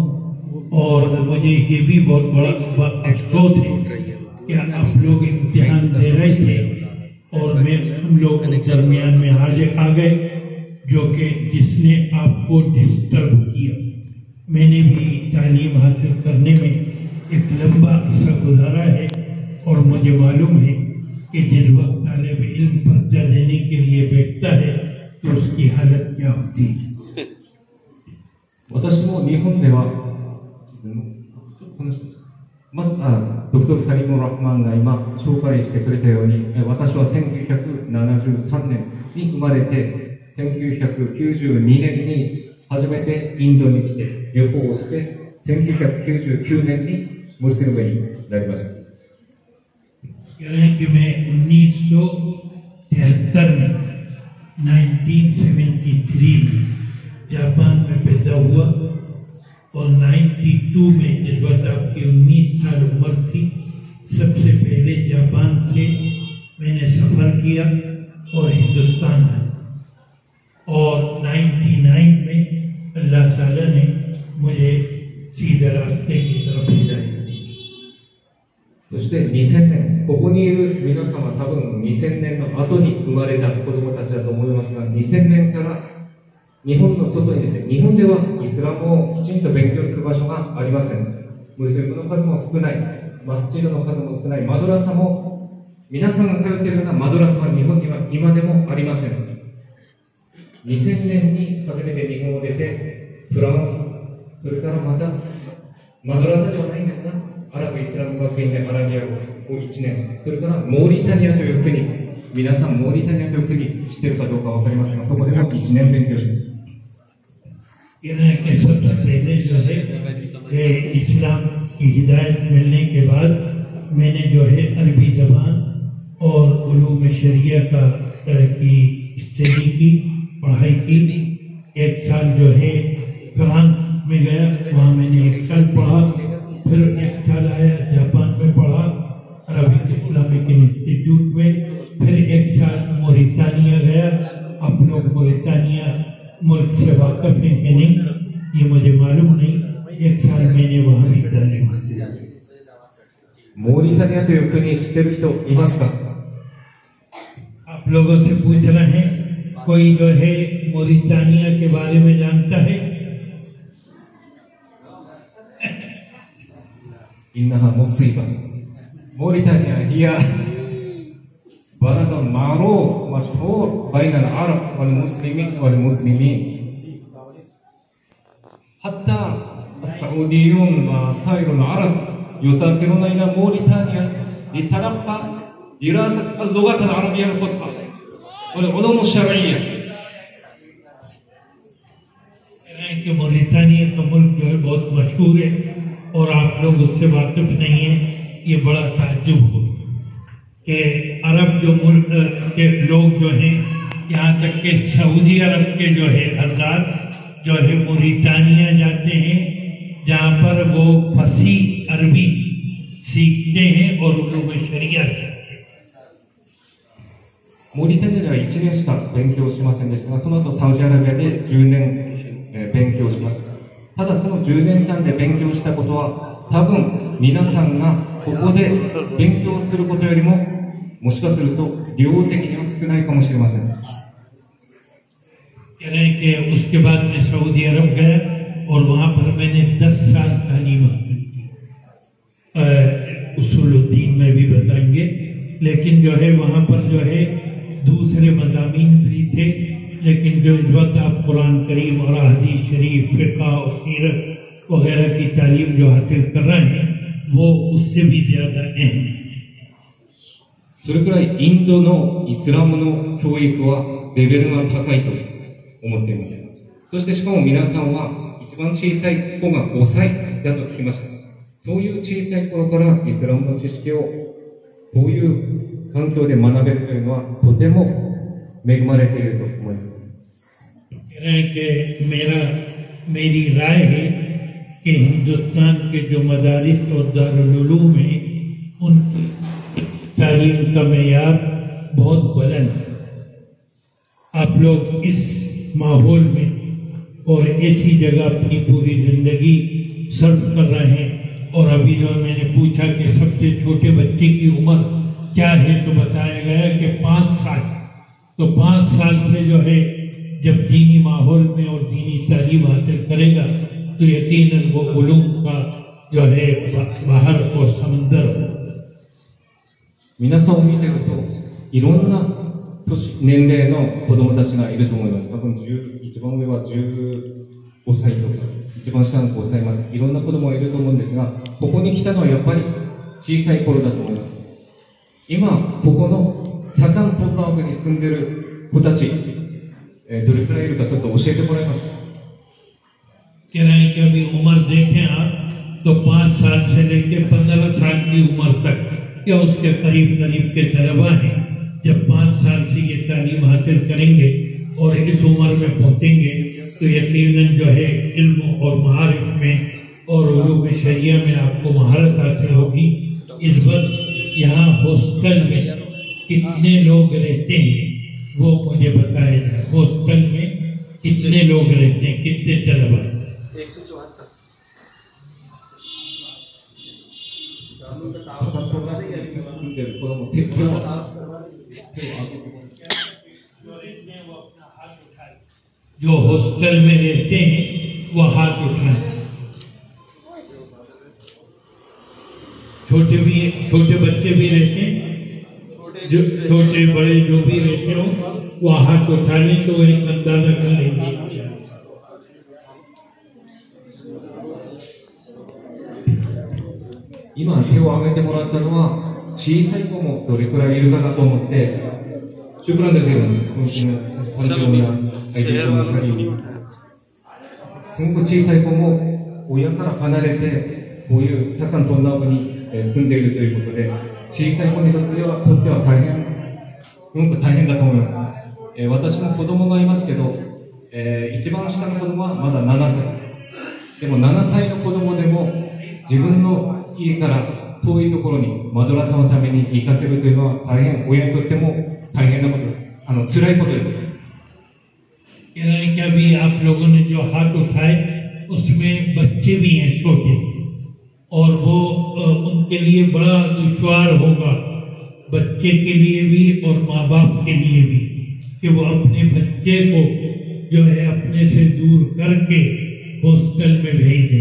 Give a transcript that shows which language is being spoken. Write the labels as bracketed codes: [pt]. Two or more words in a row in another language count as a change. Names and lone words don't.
[ur] اور مجھے یہ بھی بہت بڑا افسوس ہے کہ آپ لوگ امتحان دے رہے تھے اور ہم لوگ درمیان میں حاضر آ گئے، جو کہ جس نے آپ کو ڈسٹرب کیا. میں نے بھی تعلیم حاصل کرنے میں ایک لمبا عرصہ گزارا ہے اور مجھے معلوم ہے کہ جس وقت طالب علم پرچہ دینے کے لیے بیٹھتا ہے تو اس کی حالت کیا ہوتی ہے. [ja] 私も日本ではまずドクトル・サリム・ラフマンが今紹介してくれたように、私は1973年に生まれて1992年に初めてインドに来て旅行をして1999年にムスリムになりました。 [ur] کہ میں 1973 میں 1973 میں جاپان میں پیدا ہوا اور 92 میں جس وقت آپ کی 19 سال عمر تھی، سب سے پہلے جاپان سے میں نے سفر کیا اور ہندوستان آیا اور 99 میں اللہ تعالیٰ نے مجھے سیدھے راستے کی طرف ہدایت دی. [ja] そして2000年、ここにいる皆様多分2000年の後に生まれた子供たちだと思いますが、2000年から日本の外に出て、日本ではイスラムをきちんと勉強する場所がありません。ムスリムの数も少ない、マスジドの数も少ない、マドラサも皆さんが通っているようなマドラサは日本には今でもありません。2000年に初めて日本を出て、フランス、それからまたマドラサではないんですが、アラブイスラム学院でアラビア語を1年、それからモーリタニアという国、皆さんモーリタニアという国知っているかどうかわかりませんが、そこでも1年勉強します。 [ur] سب سے پہلے جو ہے اسلام کی ہدایت ملنے کے بعد میں نے جو ہے عربی زبان اور علوم شرعیہ کی اسٹڈی کی، پڑھائی کی. ایک سال جو ہے فرانس میں گیا، وہاں میں نے ایک سال پڑھا، پھر ایک سال آیا جاپان میں پڑھا عربک اسلامک انسٹیٹیوٹ میں، پھر ایک سال موریتانیہ گیا. آپ لوگ موریتانیہ ملک سے واقف ہیں کہ نہیں یہ مجھے معلوم نہیں، ایک سال میں نے وہاں بھی تعلیم حاصل کی. [ja] モーリタニアという国知ってる人いますか? [ur] آپ لوگوں سے پوچھ رہے ہیں، کوئی جو ہے موریتانیہ کے بارے میں جانتا ہے? [ar] إنها مصيبة. موريتانيا هي بلد معروف مشهور بين العرب والمسلمين. حتى السعوديون وسائر العرب يسافرون إلى موريتانيا لتلقى دراسة اللغة العربية الفصحى والعلوم الشرعية. [ur] کہ موریتانیہ کا ملک جو ہے بہت مشہور ہے اور آپ لوگ اس سے واقف نہیں ہیں، یہ بڑا تعجب ہو کہ عرب جو ملک کے لوگ جو ہیں، یہاں تک کے سعودی عرب کے جو ہے ہزار جو ہے موریتانیہ جاتے ہیں، جہاں پر وہ فصیح عربی سیکھتے ہیں اور علوم شرعیہ سیکھتے ہیں. [ja] モーリタニアでは1年しか勉強しませんでしたが、その後サウジアラビアで10年勉強しました。ただその10年間で勉強したことは、多分皆さんがここで勉強することよりも、もしかすると量的には少ないかもしれません。 [ur] کہہ رہے ہیں کہ اس کے بعد میں سعودی عرب گیا اور وہاں پر میں نے 10 سال تعلیم حاصل کی. اصول الدین میں بھی بتائیں گے، لیکن جو ہے وہاں پر جو ہے دوسرے مضامین بھی تھے، لیکن جو اس وقت آپ قرآن کریم اور حدیث شریف، فقہ اور سیرت وغیرہ کی تعلیم جو حاصل کر رہے ہیں وہ اس سے بھی زیادہ اہم ہے. [ja] それくらいインドのイスラムの教育はレベルが高いと思っています。そしてしかも皆さんは一番小さい子が5歳だと聞きました。そういう小さい頃からイスラムの知識をこういう環境で学べるというのはとても恵まれていると思います。 [ur] کہہ رہے ہیں کہ میری رائے ہے کہ ہندوستان کے جو مدارس اور دارالعلوم ہیں ان کی تعلیم کا معیار بہت بلند ہے. آپ لوگ اس ماحول میں اور ایسی جگہ اپنی پوری زندگی سرو کر رہے ہیں. اور ابھی جو میں نے پوچھا کہ سب سے چھوٹے بچے کی عمر کیا ہے، تو بتایا گیا کہ 5 سال. تو 5 سال سے جو ہے جب دینی ماحول میں اور دینی تعلیم حاصل کرے گا تو یقیناً وہ علوم کا جو ہے باہر اور سمندر ہو. [ja] 皆さんを見てるといろんな年齢の子供たちがいると思います。多分一番上は15歳とか一番下の5歳までいろんな子供がいると思うんですが、ここに来たのはやっぱり小さい頃だと思います。今ここのサカントンナーブに住んでる子たち、どれくらいいるかちょっと教えてもらえますか。 [ur] کہہ رہے ہیں کہ ابھی عمر دیکھیں آپ تو 5 سال سے لے کر 15 سال کی عمر تک یا اس کے قریب قریب کے طلبہ ہیں. جب 5 سال سے یہ تعلیم حاصل کریں گے اور اس عمر میں پہنچیں گے تو یقیناً جو ہے علم اور معارف میں اور علوم شرعیہ میں آپ کو مہارت حاصل ہوگی. اس وقت یہاں ہاسٹل میں کتنے لوگ رہتے ہیں وہ مجھے بتایا جائے. ہاسٹل میں کتنے لوگ رہتے ہیں، کتنے طلبہ? [ja] 住んでる子供手を挙げて [ur] جو ہاسٹل میں رہتے ہیں وہ ہاتھ اٹھائیں. چھوٹے بچے بھی رہتے ہیں، جو چھوٹے بڑے جو بھی رہتے ہو وہ ہاتھ اٹھانے تو وہی اندازہ کریں گے. [ja] 今手を挙げてもらったのは小さい子もどれくらいいるかなと思って、 [ar] شكرا جزيلا。 [ja] すごく小さい子も親から離れてこういうサカントンナーブに住んでいるということで、小さい子にとってはすごく大変だと思います。私も子供がいますけど、一番下の子供はまだ7歳。でも7歳の子供でも自分の家から遠いところにマドラサのために行かせるというのは大変、親にとっても大変なこと、辛いことです。 [ur] کہہ رہے ہیں کہ ابھی آپ لوگوں نے جو ہاتھ اٹھائے اس میں بچے بھی ہیں چھوٹے، اور وہ ان کے لیے بڑا دشوار ہوگا، بچے کے لیے بھی اور ماں باپ کے لیے بھی، کہ وہ اپنے بچے کو جو ہے اپنے سے دور کر کے ہاسٹل میں بھیج دیں.